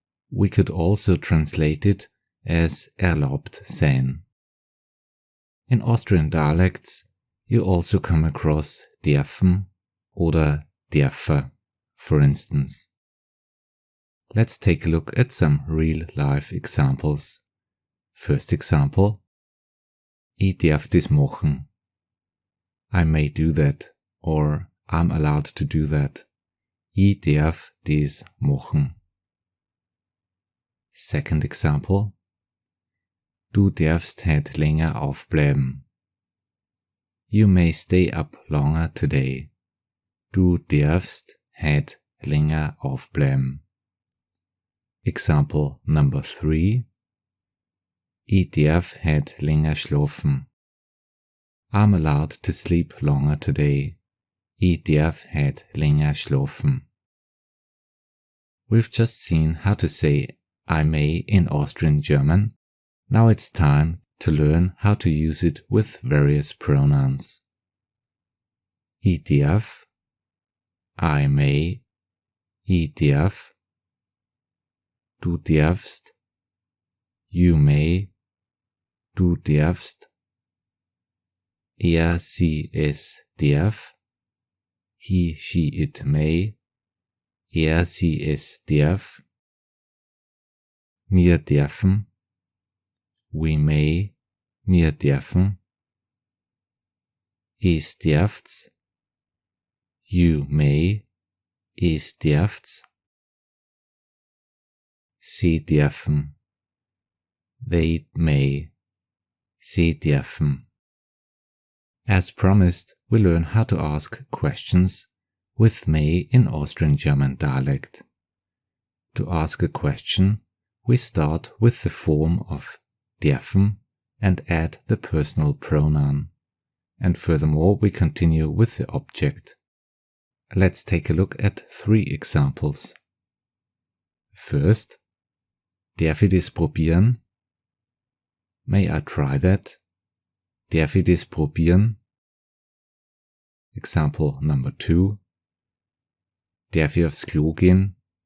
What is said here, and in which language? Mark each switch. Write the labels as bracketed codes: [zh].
[en] We could also translate it as erlaubt sein. In Austrian dialects, you also come across dürfen oder dürfe, for instance. Let's take a look at some real-life examples. [de] First example, ich darf das machen. [en] I may do that, or I'm allowed to do that. [de] Ich darf das machen. Second example, du darfst heute länger aufbleiben. [en] You may stay up longer today. [de] Du darfst heute länger aufbleiben. Example number 3. Ich darf heute länger schlafen. [en] I'm allowed to sleep longer today. [de] Ich darf heute länger schlafen. [en] We've just seen how to say I may in Austrian German. Now it's time to learn how to use it with various pronouns. [de] Ich darf, I may, ich darf, du darfst, you may, du darfst, sie, es darf, he, she, it may, sie, es darf, wir dürfen, we may, wir dürfen, es darf's, you may, es darf's, sie dürfen, they may, sie dürfen. [en] As promised, we learn how to ask questions with may in Austrian German dialect. To ask a question, we start with the form of dürfen and add the personal pronoun. And furthermore, we continue with the object. Let's take a look at 3 examples. [de] First, darf ich das probieren? [en] May I try that? Darf ich das probieren? [de] Example number 2. Darf ich aufs Klo gehen?